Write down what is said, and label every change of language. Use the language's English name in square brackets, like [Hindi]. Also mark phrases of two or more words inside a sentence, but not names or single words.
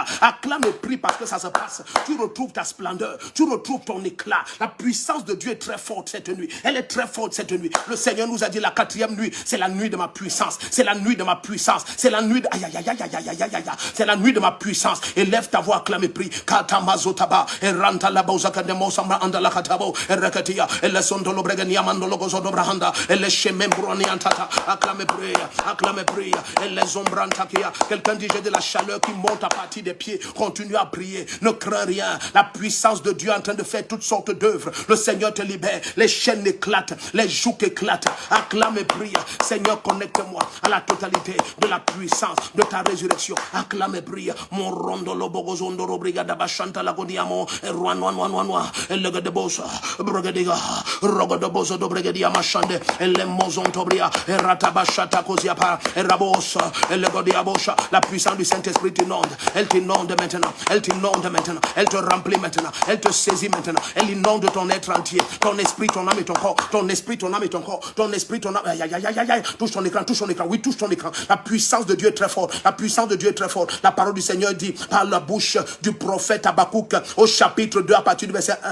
[French] Acclame et prie parce que ça se passe. Tu retrouves ta splendeur, tu retrouves ton éclat. La puissance de Dieu est très forte cette nuit. Elle est très forte cette nuit. Le Seigneur nous a dit la 4e nuit, c'est la nuit de ma puissance. C'est la nuit de ma puissance. C'est la nuit de... C'est la nuit de ma puissance. Élève ta voix, acclame et prie. Katamazotaba, et ranta la bozaka de Mosamba andala katabo, et rekatia, et le son de l'obregania mandologozo d'obrahanda, et le chemin broniantata, acclame et prie, et les ombrantakia. Quelqu'un dit j'ai de la chaleur qui monte à partir des pieds. Continue à prier, ne crains rien. La puissance de Dieu est en train de faire toutes sortes d'œuvres. Le Seigneur te libère, les chaînes éclatent, les jougs éclatent. Acclame et prie. Seigneur, connecte-moi à la totalité de la puissance de ta résurrection. Acclame et prie. Mon rondo lobogozondo robrigada bachanta lagodiamo, et roanoanoanoanoa, et le de bosa, brigadiga, rogo de bosa do brigadia machande, et le mozontobria, et ratabachata cosiapa, et rabosa, et le godiabosha. La puissance du Saint-Esprit t'inonde. Elle t'inonde maintenant. Elle t'inonde maintenant. Elle te remplit maintenant. Elle te saisit maintenant. Elle inonde ton être entier. Ton esprit, ton âme et ton corps. Ton esprit, ton âme et ton corps. Ton esprit, ton âme. Aïe, aïe, aïe, aïe, aïe. Touche ton écran, touche ton écran. Oui, touche ton écran. La puissance de Dieu est très forte. La puissance de Dieu est très forte. La parole du Seigneur dit par la bouche du prophète Habakkuk au chapitre 2 à partir du verset 1.